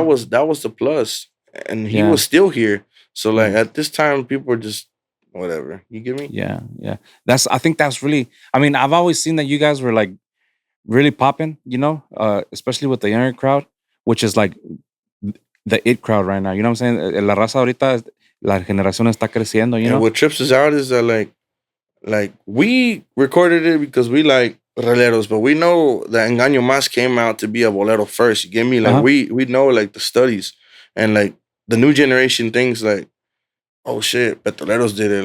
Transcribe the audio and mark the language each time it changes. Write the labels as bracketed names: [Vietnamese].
[English] That was the plus, and he was still here. So like at this time, people were just whatever. You get me? Yeah. I think that's really. I mean, I've always seen that you guys were like really popping. Especially with the younger crowd, which is like the it crowd right now. You know what I'm saying? [Spanish] La raza ahorita, la generación está creciendo. [English] And what trips us out is that like we recorded it because we like Petroleros, but we know that Engaño Más came out to be a bolero first. You get me? Like we know like the studies and like the new generation things like, oh shit, Petroleros did it.